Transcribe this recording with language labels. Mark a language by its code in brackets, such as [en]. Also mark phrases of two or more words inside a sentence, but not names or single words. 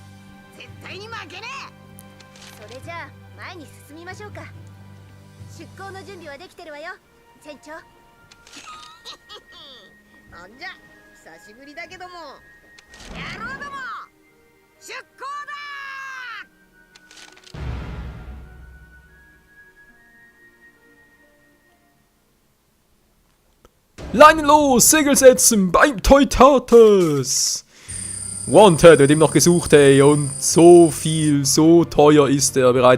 [ja] 絶対に負けねそれじゃあ前に進みましょうか。出港の準備はできてるわよ、船長。え。なんじゃ久しぶりだけども、野郎ども出港だ。 [de] Leinen los, Segel setzen beim Teutates! Wanted wird ihm noch gesucht, ey, und so viel, so teuer ist er bereits.